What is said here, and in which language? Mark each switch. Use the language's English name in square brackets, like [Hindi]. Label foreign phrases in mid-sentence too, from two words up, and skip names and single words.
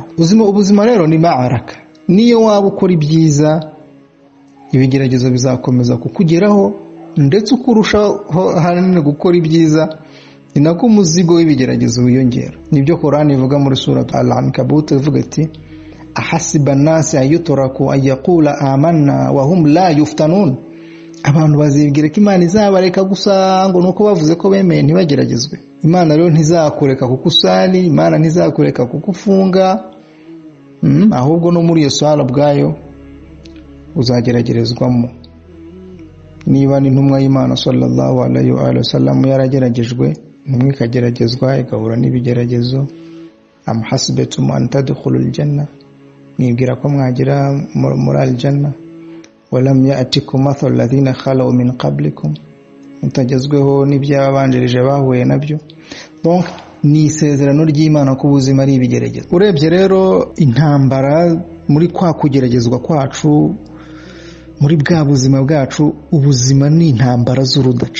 [Kinyarwanda] Ubuzima rero ni ma'araka. Niyo waba ukora ibyiza, ibigeragezo bizakomeza kukugeraho, ndetse ukurushaho hanini gukora ibyiza, ni nako umuzigo w'ibigeragezo wiyongera. Nibyo Qur'ani ivuga muri surah Al-Ankabut, ivuga iti [Arabic] أحسب الناس أن يتركوا أن يقولوا آمنا وهم لا يفتنون. [Kinyarwanda] Abantu bazibwira ko Imana izabareka gusa ngo nuko bavuze ko bemeye ntibageragezwe. Imana rero ntizakureka kuko usali, Imana ntizakureka kuko ufunga, ahubwo no muri iyo sala bwayo uzageragerezwamo. Niba ni intumwa y'Imana [Arabic] صلى الله عليه وسلم [Kinyarwanda] yarageragejwe, numwe ikageragezwa igahura n'ibigeragezo, [Arabic] أم حسبتم أن تدخلوا الجنة, [Kinyarwanda] nibwira ko mwagira muri aljanna, [Arabic] ولما يأتكم مثل الذين خلوا من قبلكم, [Kinyarwanda] mutajazweho n'ibyabanjirije bahuye nabyo. Donc ni isezerano ry'Imana ko ubuzima ari ibigeragezo. Urebye rero intambara muri kwa kugeragezwa kwacu, muri bwa buzima bwacu, ubuzima ni intambara z'urudaca.